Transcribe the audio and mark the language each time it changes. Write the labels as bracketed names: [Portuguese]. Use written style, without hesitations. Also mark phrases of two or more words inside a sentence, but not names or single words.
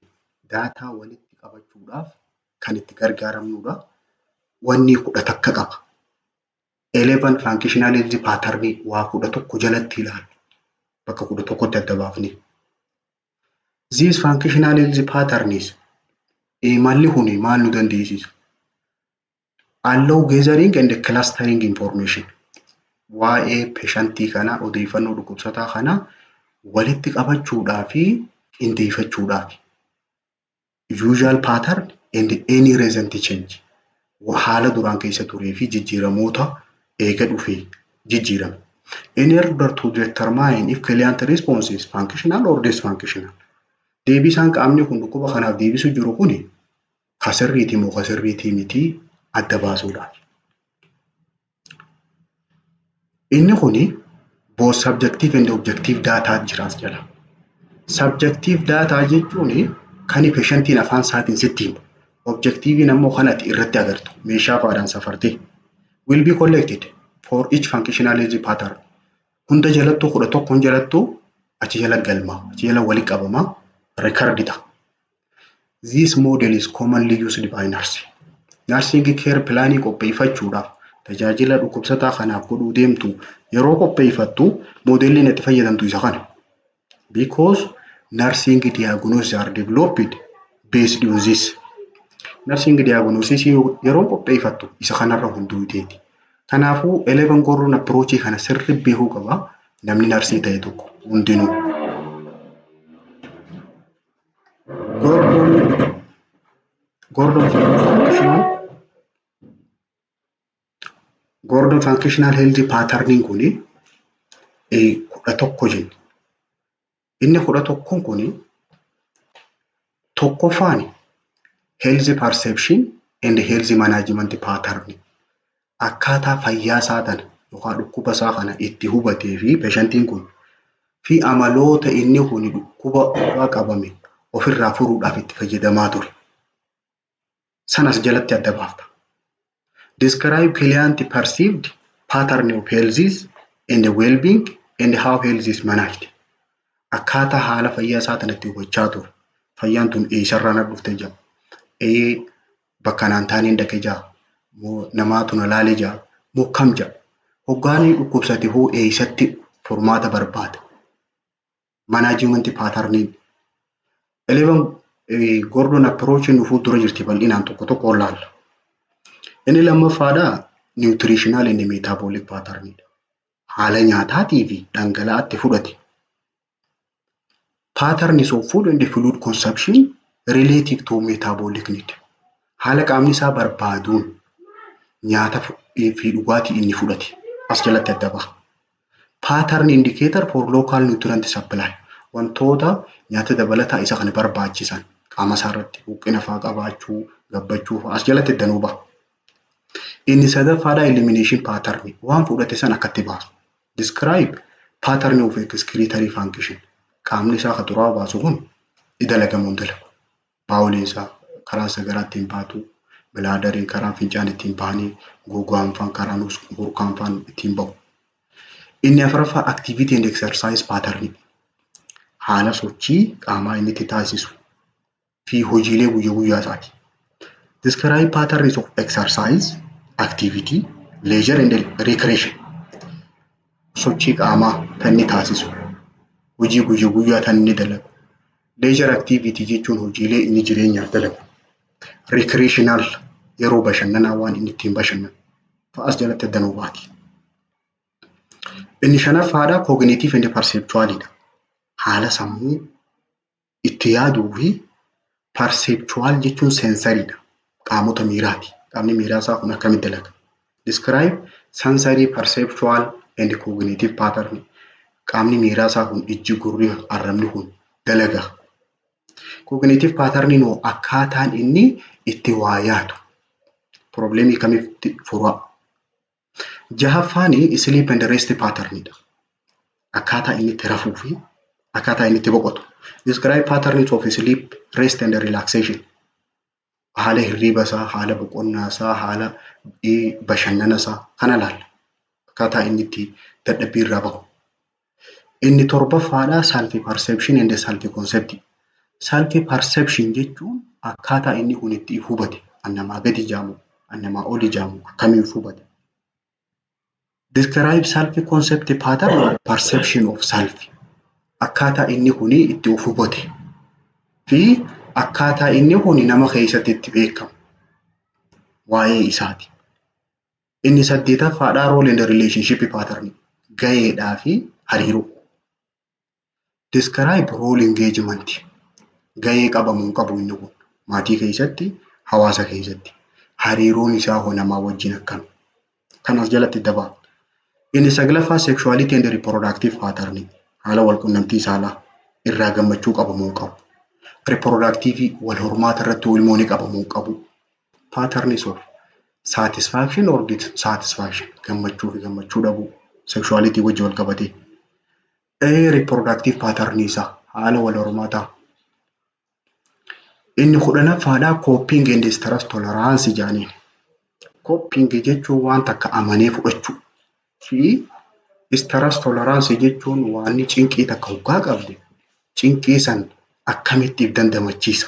[Oromo] Data walitti qabachuudhaaf kan itti gargaaramnudha. Wanni 10 akka qaba. 11 [English] functional health pattern [Oromo] waa 11 jalatti ilaalu. Bakka 11tti adda baafne. [English] These functional health patterns [Oromo] malli kuni maal nu dandeessisa? [English] Allow gathering and clustering information. [Oromo] Waa'ee patientii kana odeeffannoo dhukkubsataa kana walitti qabachuudhaa fi qindeeffachuudhaaf. [English] Usual pattern and any recent change. [Oromo] Haala duraan keessa turee fi jijjiiramoota eega dhufee jijjiirame. [English] In order to determine if client response is functional or dysfunctional. [Oromo] Deebisaan qaamni kun dhukkuba kanaaf deebisu jiru kuni kasirriitii moo kasirriitii miti adda baasuudhaaf. Inni kuni [English] both subjective and objective data [Oromo] jiraas jala. [English] Subjective data [Oromo] jechuun kan patientiin afaan isaatiin sitti himu. Objective ammoo kan ati irratti agartu meeshaa faadhaan safartee [English] will be collected for each functional health pattern. [Oromo] Hunda jalattuu 11 jalattuu achi jala galma achi jala wali qabama recordita. [English] This model is commonly used by nursing. Nursing care planning [Oromo] qopheeffachuudhaaf tajaajila dhukkubsataa kanaaf godhuu deemtu yeroo qopheeffattu modelliin itti fayyadamtu isa kana. [English] Because nursing diagnosis are developed based on this. Nursing diagnosis [Oromo] yeroo qopheeffattu isa kanarra hunduuteeti. Kanaafuu 11 Gordon approach kana sirri beekuu qaba namni narsii ta'e tokko hundinuu. [English] Gordon functional health patterning [Oromo] kuni 11 jenna. Inni 11 kuni tokkoffaan [English] health perception and health management pattern. [Oromo] Akkaataa fayyaa isaa tana yookaan dhukkuba isaa kana itti hubatee fi peeshantiin kun fi amaloota inni kun dhukkuba irraa qabame ofirraa furuudhaaf itti fayyadamaa ture. Sanas jalatti adda baafta. [English] Describe client perceived pattern of health and well-being and how health is managed. [Oromo] Akkaataa haala fayyaa isaa tanatti hubachaa ture. Fayyaan tun eessarraa na dhufte jira. Bakka naan taaneen dhaqee jira. Namaatu na laalee jira. Moo kam jira. Hoggaanii dhukkubsate hoo eessatti furmaata barbaada. [English] Management pattern. [Oromo] 11 Gordon approach nuufuu dura jirti bal'inaan tokko laalla. Inni lammaffaadhaa [English] nutritional and metabolic pattern. [Oromo] Haala nyaataatii fi dhangala'aatti fudhate. [English] Patterns of food and fluid consumption relative to metabolic need. [Oromo] Haala qaamni isaa barbaaduun nyaata fi dhugaatii inni fudhate as jalatti adda baha. [English] Pattern indicator for local nutrient supply. [Oromo] Wantoota nyaata dabalataa isa kana barbaachisan qaama isaa irratti buqqina fa'aa qabaachuu, gabbachuu fa'aa as jalatti danuu baha. Inni sadaffaadhaa [English] elimination pattern. [Oromo] Waan fudhate san akkatti baasu. [English] Describe pattern of excretory function. [Oromo] Qaamni isaa kan xuraawaa baasu kun dalagamuun dalagu. Baawuliin isaa karaa sagaraa ittiin baatu, bilaadariin karaa fincaan ittiin bahanii, gogaan faan karaa burqaan faan ittiin bahu. Inni afuraffaa [English] activity and exercise pattern. [Oromo] Haala sochii qaamaa inni itti taasisu fi hojiilee guyyaa isaati. [English] Describe patterns of exercise, activity, leisure and recreation. [Oromo] Sochii qaamaa kan inni taasisu. Hojii guyyaa tan inni dalagu. [English] Leisure activity [Oromo] jechuun hojiilee inni jireenyaaf dalagu. Recreational yeroo bashannanaa waan inni ittiin bashannanu fa'aas jalatti danuu baati. Inni shanaffaadhaa [English] cognitive and perceptualidha. [Oromo] Haala sammuu itti yaaduu fi perceptual jechuun sensoryidha. Qaamota miiraati. Qaamni miiraa isaa kun akkamitti dalaga? [English] Describe sensory, perceptual and cognitive pattern. [Oromo] Qaamni miiraa isaa kun ijji, gurri, arrabni kun dalaga. [English] Cognitive pattern [Oromo] noo akkaataan inni itti waa yaadu. Problemii kamitti fura. [English] Jahaffaanii sleep and rest patternidha. [Oromo] Akkaataa inni itti rafuu fi akkaataa inni itti boqotu. [English] Describe patterns of sleep, rest and relaxation. [Oromo] Haala hirriiba isaa, haala boqonnaa isaa, haala bashannana isaa kana laalla. Akkaataa inni itti dadhabbii irraa bahu. Inni torbaffaadhaa [English] self perception and self concept. Self perception [Oromo] jechuun akkaataa inni kun itti hubate. Annamaa gadi jaamu, annamaa oli jaamu akkamiin hubate. [English] Describe self concept pattern perception of self. [Oromo] Akkaataa inni kun itti hubate fi akkaataa inni kun nama keessatti itti beekamu waa'ee isaati. Inni 8ffaadhaa [English] role and relationship pattern. [Oromo] Gaheedhaa fi hariiroo. [English] Describe role engagement. [Oromo] Gahee qabamuu qabu inni kun maatii keessatti, hawaasa keessatti. Hariiroon isaa hoo namaa wajjin akkam. Kanas jalatti dabaa. Inni 9ffaa [English] sexuality and reproductive pattern. [Oromo] Haala wal quunnamtii saalaa irraa gammachuu qabamuu qabu. Reproductive wal hormaata irratti ilmoo ni qabamuu qabu. [English] Patterns of satisfaction or dissatisfaction. [Oromo] Gammachuu fi gammachuu dhabuu. Sexuality wajjin wal qabatee. [English] Reproductive pattern [Oromo] isaa haala wal hormaataa. Inni 10ffaadhaa [English] coping and stress tolerance jaaniin. [Oromo] Coping jechuun waan takka amanee fudhachuu fi [English] stress tolerance [Oromo] jechuun waan cinqii takka hoggaa qabde cinqii san akkamitti dandamachiisa.